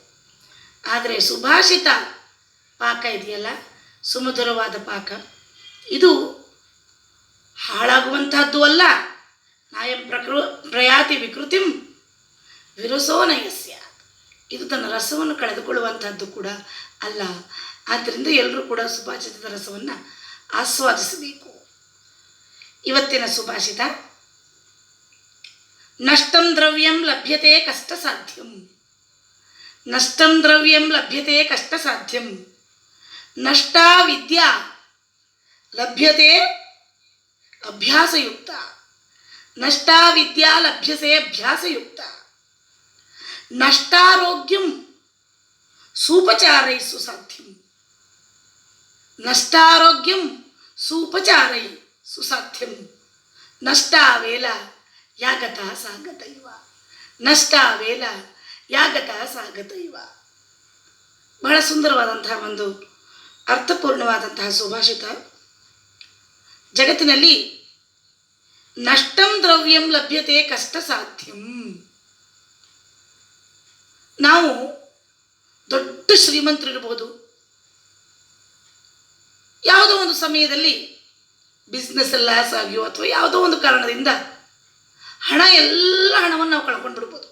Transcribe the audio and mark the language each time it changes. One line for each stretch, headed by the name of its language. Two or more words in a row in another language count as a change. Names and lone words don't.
Kannada: ಆದರೆ ಸುಭಾಷಿತ ಪಾಕ ಇದೆಯಲ್ಲ, ಸುಮಧುರವಾದ ಪಾಕ, ಇದು ಹಾಳಾಗುವಂತಹದ್ದು ಅಲ್ಲ.
Sanskrit: ನಾಯಂ ಪ್ರಯಾತಿ ವಿಕೃತಿಂ ವಿರಸೋ ನಯಸ್ಯ,
Kannada: ಇದು ತನ್ನ ರಸವನ್ನು ಕಳೆದುಕೊಳ್ಳುವಂತಹದ್ದು ಕೂಡ ಅಲ್ಲ. ಆದ್ದರಿಂದ ಎಲ್ಲರೂ ಕೂಡ ಸುಭಾಷಿತದ ರಸವನ್ನು ಆಸ್ವಾದಿಸಬೇಕು. ಇವತ್ತಿನ ಸುಭಾಷಿತ,
Sanskrit: ನಷ್ಟಂ ದ್ರವ್ಯಂ ಲಭ್ಯತೆ ಕಷ್ಟ ಸಾಧ್ಯಂ. ನಷ್ಟಂ ದ್ರವ್ಯಂ ಲಭ್ಯತೆ ಕಷ್ಟ ಸಾಧ್ಯಂ. ನಷ್ಟಾ ವಿದ್ಯಾ ಲಭ್ಯತೆ ಅಭ್ಯಾಸಯುಕ್ತ. ನಷ್ಟಾ ವಿದ್ಯಾ ಲಭ್ಯತೆ ಅಭ್ಯಾಸಯುಕ್ತ. ನಷ್ಟಾರೋಗ್ಯಂ ಸೂಪಚಾರೈ ಸುಸಾಧ್ಯಂ. ನಷ್ಟಾರೋಗ್ಯಂ ಸೂಪಚಾರೈ ಸುಸಾಧ್ಯಂ. ನಷ್ಟಾ ವೇಲ ಯಾಗತ ಸಾಗತೈವ. ನಷ್ಟಾ ವೇಲ ಯಾಗತ ಸಾಗತೈವ.
Kannada: ಬಹಳ ಸುಂದರವಾದಂತಹ ಒಂದು ಅರ್ಥಪೂರ್ಣವಾದಂತಹ ಸುಭಾಷಿತ.
Sanskrit: ಜಗತ್ತಿನಲ್ಲಿ ನಷ್ಟಂ ದ್ರವ್ಯಂ ಲಭ್ಯತೆ ಕಷ್ಟ ಸಾಧ್ಯಂ.
Kannada: ನಾವು ದೊಡ್ಡ ಶ್ರೀಮಂತರಿರ್ಬೋದು, ಯಾವುದೋ ಒಂದು ಸಮಯದಲ್ಲಿ
English: business loss
Kannada: ಆಗಿಯೋ ಅಥವಾ ಯಾವುದೋ ಒಂದು ಕಾರಣದಿಂದ ಎಲ್ಲ ಹಣವನ್ನು ನಾವು ಕಳ್ಕೊಂಡು ಬಿಡ್ಬೋದು.